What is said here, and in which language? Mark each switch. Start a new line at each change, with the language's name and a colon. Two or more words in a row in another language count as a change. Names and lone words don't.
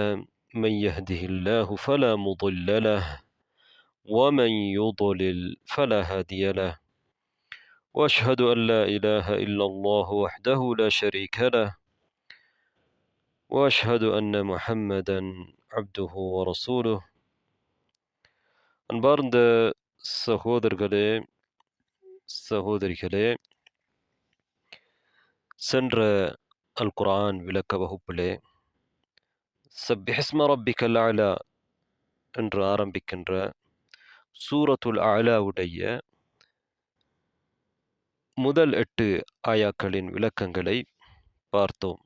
Arabic: من يهده الله فلا مضل له ومن يضلل فلا هادي له، وأشهد أن لا إله إلا الله وحده لا شريك له، وأشهد أن محمدا عبده ورسوله.
Tamil: அன்பார்ந்த சகோதரர்களே, சகோதரிகளே, சென்ற அல் குர்ஆன் விளக்க வகுப்பிலே
Arabic: سبح اسم ربك الأعلى
Tamil: என்று ஆரம்பிக்கின்ற சூரத்துல் அலாவுடைய முதல் 8 ஆயாக்களின் விளக்கங்களை பார்த்தோம்.